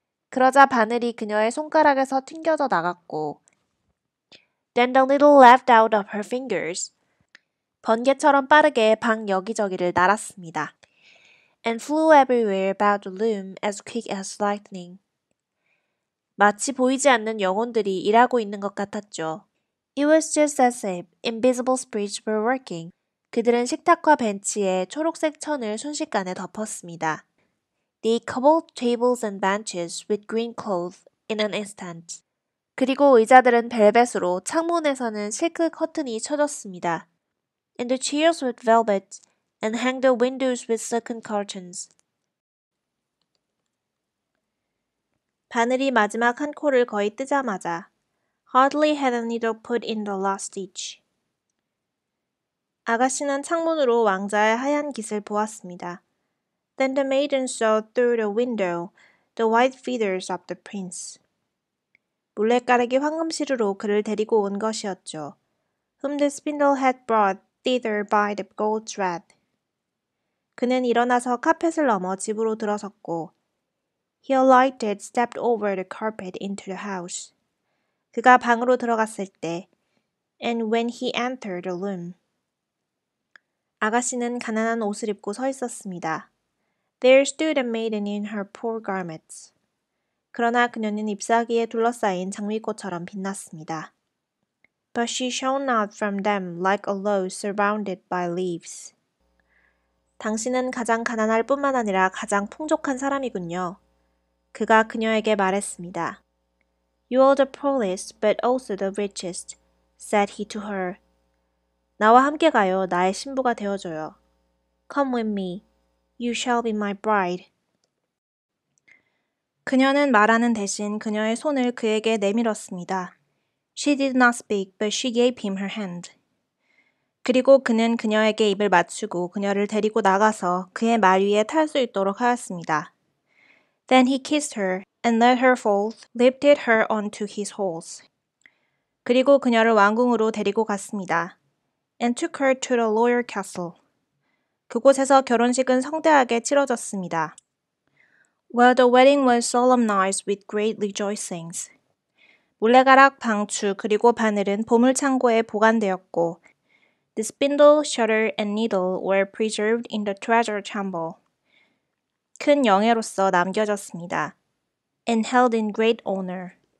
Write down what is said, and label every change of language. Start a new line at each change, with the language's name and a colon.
Korean: 그러자 바늘이 그녀의 손가락에서 튕겨져 나갔고
English: Then the needle leapt out of her fingers.
Korean: 번개처럼 빠르게 방 여기저기를 날았습니다.
English: And flew everywhere about the loom as quick as lightning.
Korean: 마치 보이지 않는 영혼들이 일하고 있는 것 같았죠.
English: It was just as if invisible spirits were working.
Korean: 그들은 식탁과 벤치에 초록색 천을 순식간에 덮었습니다.
English: They covered tables and benches with green cloth in an instant.
Korean: 그리고 의자들은 벨벳으로 창문에서는 실크 커튼이 쳐졌습니다.
English: And the chairs with velvet and hang the windows with silken curtains.
Korean: 바늘이 마지막 한 코를 거의 뜨자마자
English: Hardly had the needle put in the last stitch.
Korean: 아가씨는 창문으로 왕자의 하얀 깃을 보았습니다.
English: Then the maiden saw through the window the white feathers of the prince.
Korean: 물레가락이 황금시루로 그를 데리고 온 것이었죠.
English: Whom the spindle had brought thither by the gold thread.
Korean: 그는 일어나서 카펫을 넘어 집으로 들어섰고
English: He alighted, stepped over the carpet into the house. 그가 방으로 들어갔을 때 And when he entered the room.
Korean: 아가씨는 가난한 옷을 입고 서 있었습니다.
English: There stood a maiden in her poor garments.
Korean: 그러나 그녀는 잎사귀에 둘러싸인 장미꽃처럼 빛났습니다.
English: But she shone out from them like a rose surrounded by leaves.
Korean: 당신은 가장 가난할 뿐만 아니라 가장 풍족한 사람이군요. 그가 그녀에게 말했습니다.
English: You are the poorest, but also the richest, said he to her.
Korean: 나와 함께 가요. 나의 신부가 되어줘요.
English: Come with me. You shall be my bride.
Korean: 그녀는 말하는 대신 그녀의 손을 그에게 내밀었습니다.
English: She did not speak, but she gave him her hand.
Korean: 그리고 그는 그녀에게 입을 맞추고 그녀를 데리고 나가서 그의 말 위에 탈 수 있도록 하였습니다.
English: Then he kissed her and let her forth, lifted her onto his horse.
Korean: 그리고 그녀를 왕궁으로 데리고 갔습니다.
English: And took her to the royal castle.
Korean: 그곳에서 결혼식은 성대하게 치러졌습니다.
English: Well, the wedding was solemnized with great rejoicings.
Korean: 물레가락, 방추, 그리고 바늘은 보물창고에 보관되었고
English: The spindle, shuttle, and needle were preserved in the treasure chamber.
Korean: 큰 영예로서 남겨졌습니다.
English: And held in great honor.